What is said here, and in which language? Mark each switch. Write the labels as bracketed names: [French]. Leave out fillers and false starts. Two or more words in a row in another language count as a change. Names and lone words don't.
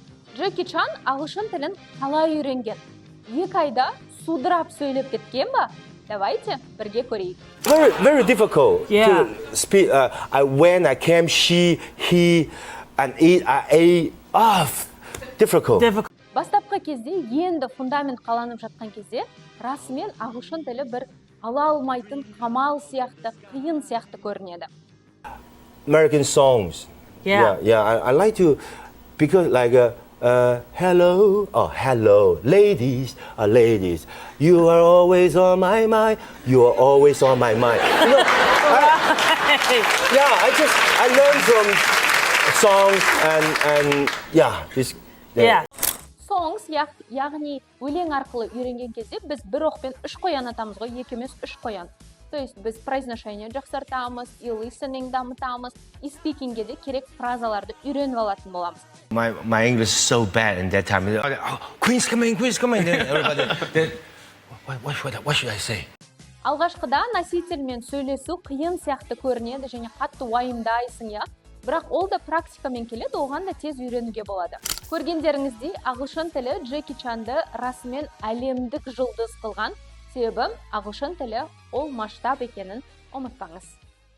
[Kazakh] Джеки Чан ағылшын тілін қалай үйренген? 2 айда судырап сөйлеп кеткен ба? Давайте бірге көрейік. [English] Very difficult to speak. When I came, she, he, and it, I ate. Difficult. [Kazakh] Бастапқы кезде енді фундамент қаланып жатқан кезде расымен ағылшын тілі бір ала алмайтын қамал сияқты, қиын сияқты көрінеді. [English] American songs. Yeah. I like to because like hello, ladies, you are always on my mind. You are always on my mind. You know, I learned from songs and this. Songs, [Kazakh] яғни өлең арқылы үйренген кезде біз бір оқпен 3 қоян атамыз ғой, 2 емес 3 қоян. [Russian] То есть [Kazakh] біз произношение жақсартамыз, и listening дамытамыз, и speakingге де керек фразаларды үйреніп алатын боламыз. [English] My English is so bad in that time. Queen's coming. Then everybody, what should I say? [Kazakh] Алғашқыда носительмен сөйлесу қиын сияқты көрінеді және қатты уайымдайсың, я. Бірақ ол да практикамен келеді, оған да тез үйренуге болады. Көргендеріңіздей, ағылшын тілі Джеки Чанды расымен әлемдік жұлдыз қылған. Себебі ағылшын тілі ол масштаб екенін ұмытпаңыз.